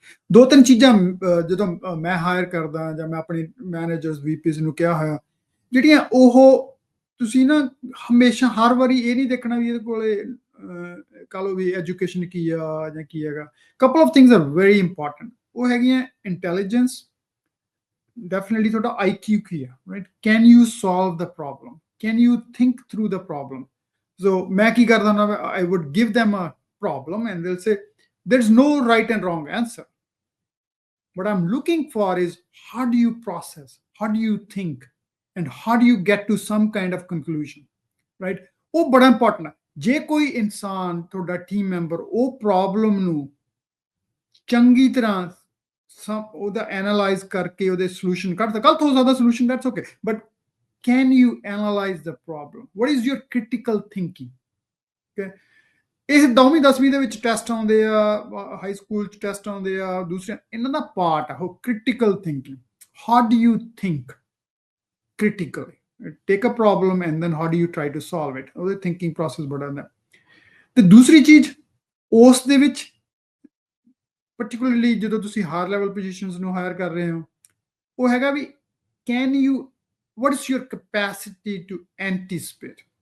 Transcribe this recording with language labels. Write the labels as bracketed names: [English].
[Punjabi] 2-3 ਚੀਜ਼ਾਂ ਜਦੋਂ ਮੈਂ ਹਾਇਰ ਕਰਦਾ ਜਾਂ ਮੈਂ ਆਪਣੇ ਮੈਨੇਜਰਸ, ਵੀਪੀਸ ਨੂੰ ਕਿਹਾ ਹੋਇਆ, ਜਿਹੜੀਆਂ ਉਹ ਤੁਸੀਂ ਨਾ ਹਮੇਸ਼ਾ ਹਰ ਵਾਰੀ ਇਹ ਨਹੀਂ ਦੇਖਣਾ ਵੀ ਇਹਦੇ ਕੋਲੇ ਕਹ ਲਓ ਵੀ ਐਜੂਕੇਸ਼ਨ ਕੀ ਆ ਜਾਂ ਕੀ ਹੈਗਾ। [English] Couple of things are very important. [Punjabi] ਉਹ ਹੈਗੀਆਂ ਇੰਟੈਲੀਜੈਂਸ, ਡੈਫੀਨਿਟਲੀ ਤੁਹਾਡਾ IQ ਕੀ ਆ, right? [English] Can you solve the problem, can you think through the problem? [Punjabi] ਸੋ ਮੈਂ ਕੀ ਕਰਦਾ ਹੁੰਦਾ, [English] I would give them a problem and they'll say there's no right and wrong answer. What I'm looking for is how do you process, how do you think, and how do you get to some kind of conclusion, right? [Punjabi] ਉਹ ਬੜਾ important ਹੈ। ਜੇ ਕੋਈ ਇਨਸਾਨ ਤੁਹਾਡਾ team member ਉਹ problem ਨੂੰ ਚੰਗੀ ਤਰ੍ਹਾਂ ਉਹਦਾ ਐਨਾਲਾਈਜ਼ ਕਰਕੇ ਉਹਦੇ ਸੋਲੂਸ਼ਨ ਕੱਢ ਸਕਦਾ, ਗਲਤ ਹੋ ਸਕਦਾ solution, [English] That's okay, but can you analyze the problem? What is your critical thinking? [Punjabi] Okay, ਇਹ 9ਵੀਂ 10ਵੀਂ ਦੇ ਵਿੱਚ ਟੈਸਟ ਆਉਂਦੇ ਆ, ਹਾਈ ਸਕੂਲ ਚ ਟੈਸਟ ਆਉਂਦੇ ਆ, ਦੂਸਰੇ ਇਹਨਾਂ ਦਾ ਪਾਰਟ ਆ ਉਹ critical thinking. [English] How do you think critically? Take a problem and then how do you try to solve it? [Punjabi] ਉਹਦੇ thinking process ਬੜਾ ਹੁੰਦਾ। ਤੇ ਦੂਸਰੀ ਚੀਜ਼ ਉਸ ਦੇ ਵਿੱਚ particularly ਜਦੋਂ ਤੁਸੀਂ ਹਾਇਰ ਲੈਵਲ ਪੋਜੀਸ਼ਨਸ ਨੂੰ ਹਾਇਰ ਕਰ ਰਹੇ ਹੋ, ਉਹ ਹੈਗਾ ਵੀ [English] can you, what is your capacity to anticipate?